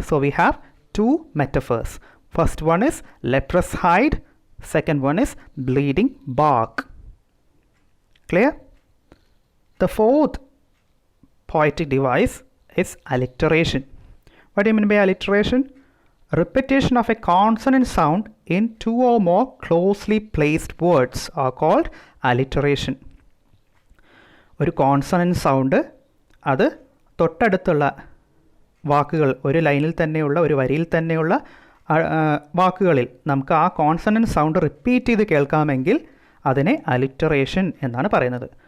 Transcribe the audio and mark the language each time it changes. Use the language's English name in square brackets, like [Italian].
[English] So we have 2 metaphors. First one is leprous hide, second one is bleeding bark. Clear? The fourth poetic device is alliteration. What do you mean by alliteration? Repetition of a consonant sound in 2 or more closely placed words are called alliteration. [Malayalam] ഒരു consonant sound അത് തൊട്ടടുത്തുള്ള വാക്കുകൾ, ഒരു ലൈനിൽ തന്നെയുള്ള ഒരു വരിയിൽ തന്നെയുള്ള വാക്കുകളിൽ നമുക്ക് ആ കോൺസണൻറ്റ് സൗണ്ട് റിപ്പീറ്റ് ചെയ്ത് കേൾക്കാമെങ്കിൽ അതിനെ അലിറ്ററേഷൻ എന്നാണ് പറയുന്നത്.